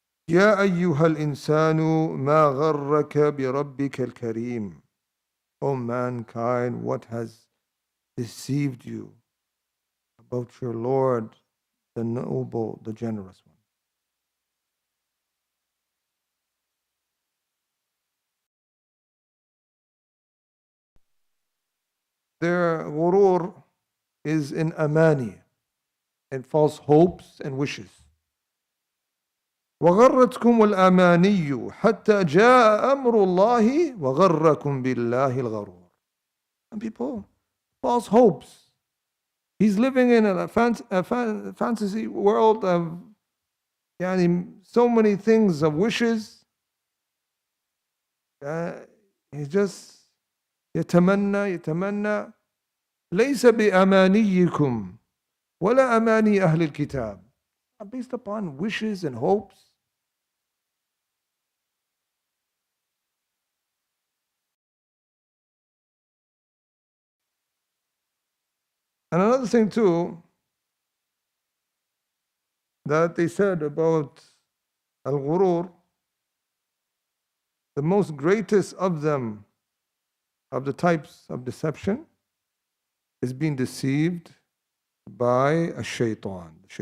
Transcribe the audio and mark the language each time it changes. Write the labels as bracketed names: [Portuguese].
[Arabic] يا أيها الإنسان ما غرك بربك الكريم. [English] O mankind, what has deceived you about your Lord, the noble, the generous one? Their ghurur is in amani, in false hopes and wishes. [Arabic] وغرتكم الأماني حتى جاء أمر الله وغركم بالله الغرور. [English] And people, false hopes. He's living in a fantasy world of so many things, of wishes. He just [Arabic] يتمنى ليس بأمانيكم ولا أماني أهل الكتاب. [English] Based upon wishes and hopes. And another thing too, that they said about al-ghurur, the most greatest of them, of the types of deception, is being deceived by a shaitan.